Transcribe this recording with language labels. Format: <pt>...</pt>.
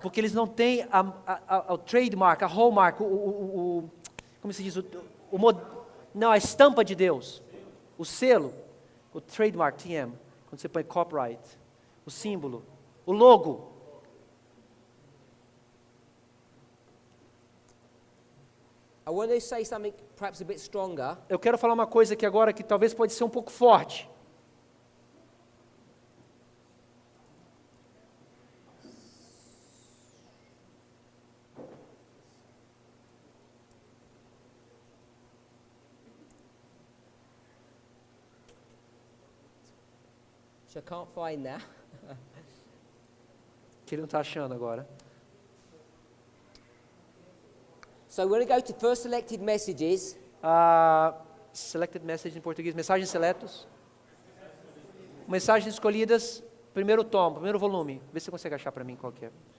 <pt>porque eles não têm o trademark, a hallmark, como se diz, não, a estampa de Deus, o selo, o trademark, TM, quando você põe copyright, o símbolo, o logo.</pt> <en>I want to say something perhaps a bit stronger.</en> <pt>Eu quero falar uma coisa aqui agora que talvez pode ser um pouco forte.</pt> <en>Which I can't find now.</en> <pt>Que ele não está achando agora.</pt> <en>So we're going to go to first selected messages. Selected message</en> <pt>em português, mensagens seletos. Mensagens escolhidas, primeiro tomo, primeiro volume. Vê se você consegue achar para mim qual que é.</pt>